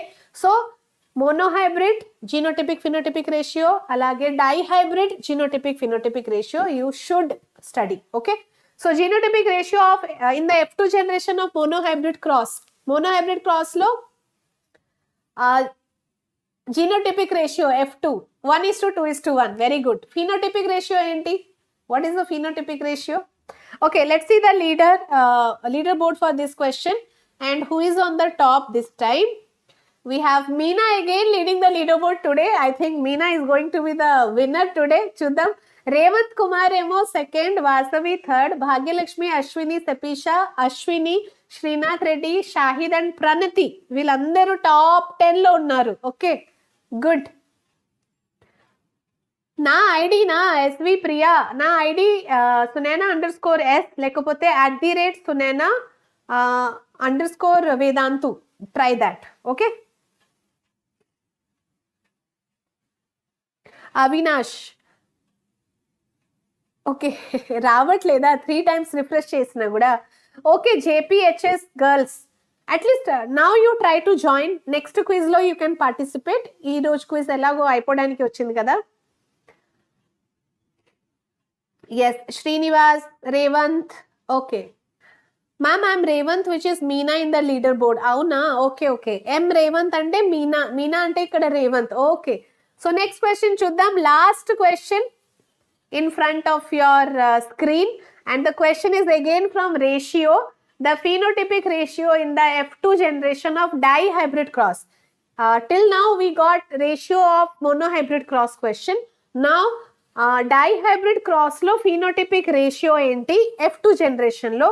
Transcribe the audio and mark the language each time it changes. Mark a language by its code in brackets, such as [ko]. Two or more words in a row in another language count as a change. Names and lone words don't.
[en] So monohybrid genotypic phenotypic ratio, అలాగే dihybrid genotypic phenotypic ratio you should study. okay. So genotypic ratio of in the F2 generation of monohybrid cross లో genotypic ratio F2 1:2:1. Very good. Phenotypic ratio ఏంటి? What is the phenotypic ratio? Okay, let's see the leaderboard for this question and who is on the top this time. We have Meena again leading the leaderboard today. I think Meena is going to be the winner today. [te] Chuddam. [en] Revant Kumar emo second, Vasavi third, Bhagyalakshmi, Ashwini, Sapisha, Ashwini, Srinath Reddy, Shahid and Pranati. [te] వీళ్ళందరూ top 10 లో ఉన్నారు. [en] Okay, good. [te] నా ఐడి నా ఎస్వి ప్రియా, నా ఐడి Sunaina_S లేకపోతే @Sunaina _Vedantu. [en] Try that. Okay. [te] అవినాష్, ఓకే రావట్లేదా? [en] 3 times refresh [te] చేసినా కూడా. [en] Okay, JPHS girls, at least now you try to join. Next quizలో you can participate. [te] ఈ రోజు క్విజ్ ఎలాగో అయిపోవడానికి వచ్చింది కదా. ఎస్, శ్రీనివాస్, రేవంత్. [en] Okay ma'am, I'm Revanth which is Meena in the leader board. [te] అవునా? [en] Okay okay. [te] రేవంత్ అంటే మీనా అంటే ఇక్కడ రేవంత్. ఓకే. [en] So next question చూద్దాం. last question in front of your screen and the question is again from ratio, the phenotypic ratio in the F2 generation of dihybrid cross. Till now we got ratio of monohybrid cross question. Now dihybrid cross [te] lo phenotypic ratio enti [en] F2 generation lo.